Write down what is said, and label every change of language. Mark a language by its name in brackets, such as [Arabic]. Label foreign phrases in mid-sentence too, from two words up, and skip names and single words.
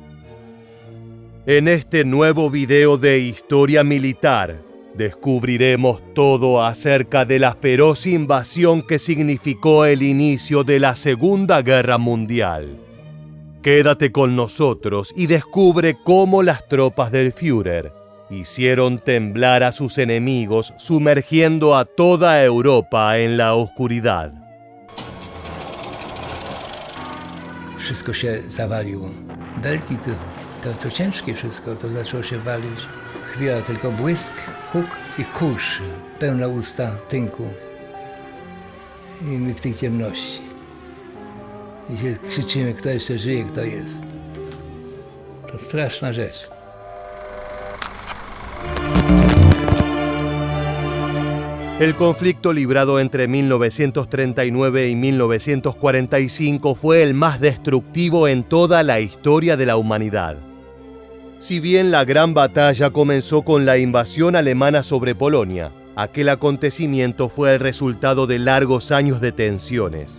[Spanish] En este nuevo video de historia militar, descubriremos todo acerca de la feroz invasión que significó el inicio de la Segunda Guerra Mundial. Quédate con nosotros y descubre cómo las tropas del Führer hicieron temblar a sus enemigos, sumergiendo a toda Europa en la oscuridad. [Polish] Wszystko się zawaliło. Belki to ciężkie wszystko, to zaczęło się walić. Chwila tylko błysk, huk i kurz, pełne usta tynku. I my w tej ciemności. I się krzyczymy, kto jeszcze żyje, kto jest. To straszna rzecz. [Spanish] El conflicto librado entre 1939 y 1945 fue el más destructivo en toda la historia de la humanidad. Si bien la gran batalla comenzó con la invasión alemana sobre Polonia, aquel acontecimiento fue el resultado de largos años de tensiones.